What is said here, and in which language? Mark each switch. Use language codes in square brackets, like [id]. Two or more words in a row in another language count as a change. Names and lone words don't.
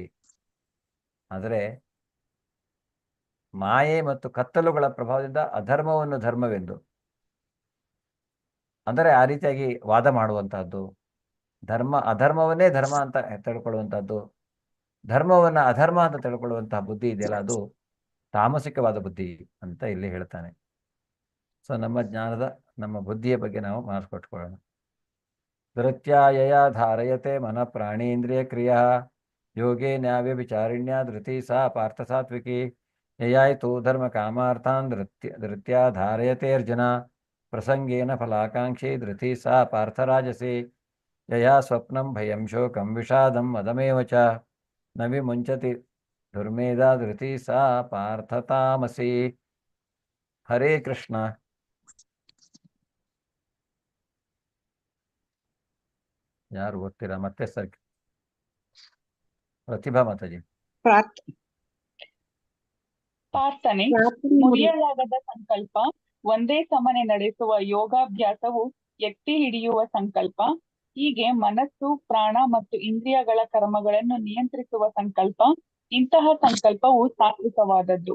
[kn] ಆದರೆ ಮಾಯೆ ಮತ್ತು ಕತ್ತಲುಗಳ ಪ್ರಭಾವದಿಂದ ಅಧರ್ಮವನ್ನು ಧರ್ಮವೆಂದು, ಅಂದರೆ ಆ ರೀತಿಯಾಗಿ ವಾದ ಮಾಡುವಂತಹದ್ದು, ಅಧರ್ಮವನ್ನೇ ಧರ್ಮ ಅಂತ ತಿಳ್ಕೊಳ್ಳುವಂತಹದ್ದು, ಧರ್ಮವನ್ನ ಅಧರ್ಮ ಅಂತ ತಿಳ್ಕೊಳ್ಳುವಂತಹ ಬುದ್ಧಿ ಇದೆಯಲ್ಲ, ಅದು ತಾಮಸಿಕವಾದ ಬುದ್ಧಿ ಅಂತ ಇಲ್ಲಿ ಹೇಳ್ತಾನೆ. ಸೊ ನಮ್ಮ ಬುದ್ಧಿಯ ಬಗ್ಗೆ ನಾವು ಮಾಡಿಸ್ಕೊಟ್ಕೊಳ್ಳೋಣ. [sa] ಧೃತ್ಯಾಯಯ ಧಾರಯತೆ ಮನ ಪ್ರಾಣೇಂದ್ರಿಯ ಕ್ರಿಯಾ ಯೋಗೇ ನ್ಯಾವ್ಯ ವಿಚಾರಿಣ್ಯ ಧೃತಿ ಸಾ ಪಾರ್ಥ ಸಾತ್ವಿಕಿ ಯಯಾಯ್ತು ಧರ್ಮ ಕಾಮಾರ್ಥಾನ್ ಧೃತ್ಯಾ ಧಾರಯತೆ ಅರ್ಜುನ ಪ್ರಸಂಗೇನ ಫಲಾಕಾಂಕ್ಷಿ ಧೃತಿ ಸಾ ಪಾರ್ಥರಾಜಸಿ ಯಯಾ ಸ್ವಪ್ನಂ ಭಯಂ ಶೋಕಂ ವಿಷಾದಂ ಮದಮೇವ ಚ ನ ವಿಮುಂಚತಿ ದುರ್ಮೇಧ ಧೃತಿ ಸಾ ಪಾರ್ಥತಾಮಸಿ. ಹರೇ ಕೃಷ್ಣ. [kn] ಯಾರು ಓದ್ತೀರಾ? ಮತ್ತೆ ಸರ್ ಪ್ರತಿಭಾ ಮಾತಾಜಿ. ಪ್ರಾರ್ಥನೆ ಮುರಿಯಲಾಗದ ಸಂಕಲ್ಪ, ಒಂದೇ ಸಮನೆ ನಡೆಸುವ ಯೋಗಾಭ್ಯಾಸವು ಎತ್ತಿ ಹಿಡಿಯುವ ಸಂಕಲ್ಪ, ಹೀಗೆ ಮನಸ್ಸು ಪ್ರಾಣ ಮತ್ತು ಇಂದ್ರಿಯಗಳ ಕರ್ಮಗಳನ್ನು ನಿಯಂತ್ರಿಸುವ ಸಂಕಲ್ಪ, ಇಂತಹ ಸಂಕಲ್ಪವು ಸಾತ್ವಿಕವಾದದ್ದು.